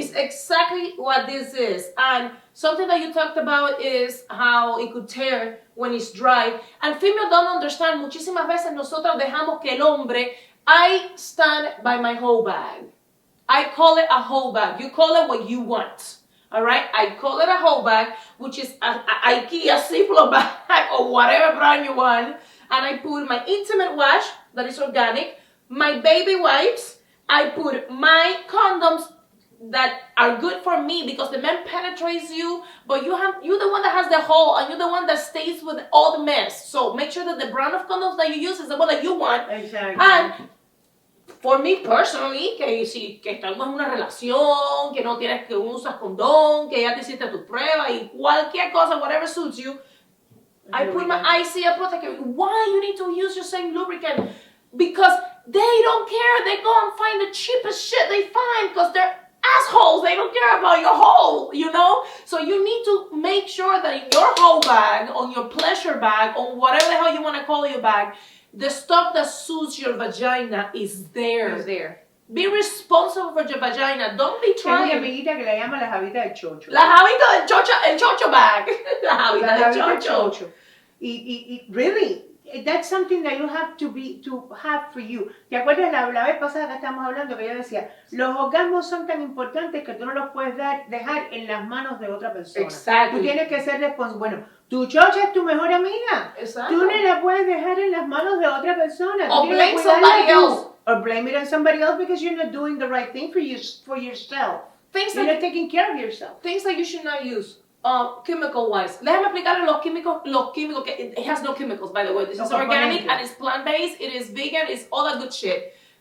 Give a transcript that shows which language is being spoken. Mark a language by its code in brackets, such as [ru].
[en] It's exactly what this is. And something that you talked about is how it could tear when it's dry. And females don't understand. [es] Muchísimas veces nosotros dejamos que el hombre, [en] I stand by my whole bag. I call it a whole bag. You call it what you want. All right? I call it a whole bag, which is a IKEA Ziploc bag or whatever brand you want. And I put my intimate wash, that is organic, my baby wipes, I put my condoms that are good for me because the man penetrates you, but you're the one that has the hole and you're the one that stays with all the mess. So make sure that the brand of condoms that you use is the one that you want. Exactly. And for me personally, [es] que estamos en una relación, que no tienes que usas condón, que ya te hiciste tu prueba y cualquier cosa, [en] whatever suits you, I put my ICL protector. Why you need to use your same lubricant? Because they don't care. They go and find the cheapest shit they find because they're assholes. They don't care about your hole, you know? So you need to make sure that in your whole bag, on your pleasure bag, on whatever the hell you want to call your bag, the stuff that suits your vagina is there. It's there. Be responsible for your vagina. Don't be trying. [es] Tengo una amiguita que la llama la jabita del chocho. La jabita del chocho, el chocho bag. La jabita del chocho. [en] Y really, that's something that you have to have for you. [es] ¿Te acuerdas la vez pasada que estábamos hablando que yo decía, los orgasmos son tan importantes que tú no los puedes dejar en las manos de otra persona? Exacto. Tú tienes que ser responsable. Bueno, tu chocha es tu mejor amiga. Exacto. Tú no la puedes dejar en las manos de otra persona. [en] Or blame somebody else. Or blame it on somebody else because you're not doing the right thing for yourself. You're not taking care of yourself. Things that you should not use. Chemical wise. [es] Déjame explicarle los químicos que [en] it has no chemicals, by the way. This is organic and it's plant based, it is vegan, it's all that good shit.